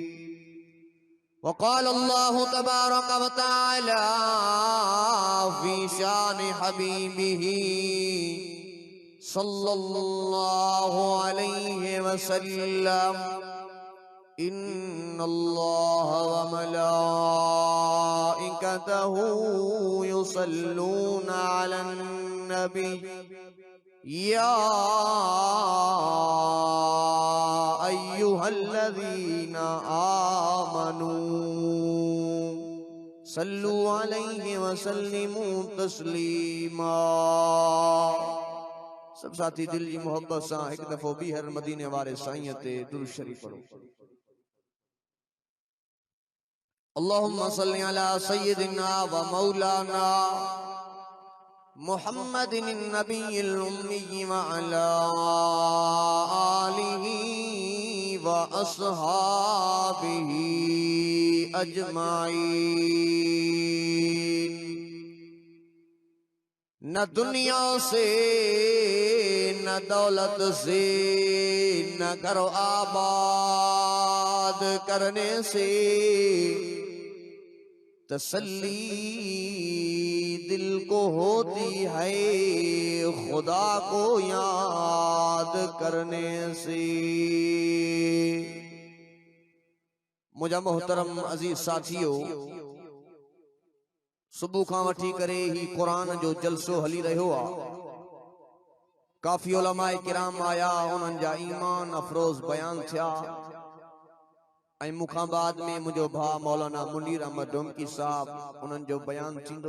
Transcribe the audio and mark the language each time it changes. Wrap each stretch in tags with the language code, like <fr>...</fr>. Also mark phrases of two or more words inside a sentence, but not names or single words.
<ar>وقال الله تبارك وتعالى في شأن حبيبه صلى الله عليه وسلم إن الله وملائكته يصلون على النبي يا أيها الذين آمنوا صلوا عليه وسلموا تسليما.</ar> <sd>सब साथी दिल जी मोहब्बत सां एक दफ़ो ॿीहर मदीने वारे साईं ते दुरूद शरीफ पढ़ो।</sd> <ar>اللهم صل على سيدنا ومولانا محمد النبي الأمي وعلى آله وأصحابه أجمعين.</ar> <ur>نہ دنیا سے نہ دولت سے نہ گھر آباد کرنے سے تسلی دل کو ہوتی ہے خدا کو یاد کرنے سے.</ur> <sd>मुझा मोहतरम अजीज साथियों, सुबह खां वठी करे ही कुरान जो जलसो हली रहियो आ। काफ़ी उलमाए किराम आया, उन्हनि जा ईमान अफरोज बयान थिया। ऐं मुखां बाद में मुझो भा मौलाना मुनीर अहमद डोमकी साहब उन्हनि जो बयान थींदो।</sd>